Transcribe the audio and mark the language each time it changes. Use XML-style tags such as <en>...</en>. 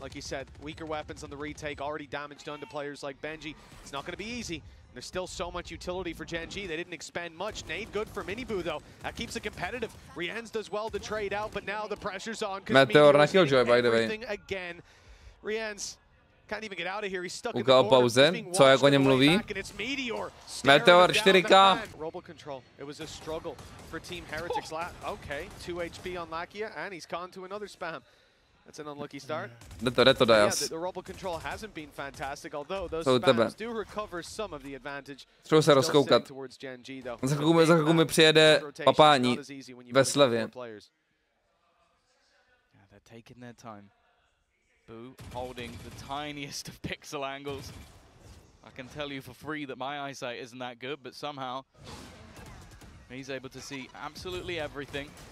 <en>Like you said, weaker weapons on the retake, already damage done to players like Benjy. It's not going to be easy. There's still so much utility for GENG. They didn't expend much. Nade good for Miniboo, though. That keeps it competitive. Rienz does well to trade out, but now the pressure's on. Meteor na Killjoy, by the way. Again. Rienz can't even get out of here. He's stuck in the pauze,</en> <cs>co jak o něm mluví.</cs> <en>Meteor 4K. Robo control. It was a struggle for Team Heretics. Okay, 2 HP on Lakia, and he's gone to another spam. That's an unlucky start.</en> <cs>Jde to Dajas.</cs> <en>The robo control hasn't been fantastic, although those spams do recover some of the advantage.</en> <cs>Třeba se rozkoukat. Za chvilku mi přijede papání ve slevě.</cs> <en>They're taking their time. Boo holding the tiniest of pixel angles. I can tell you for free that my eyesight isn't that good, but somehow he's able to see absolutely everything.</en>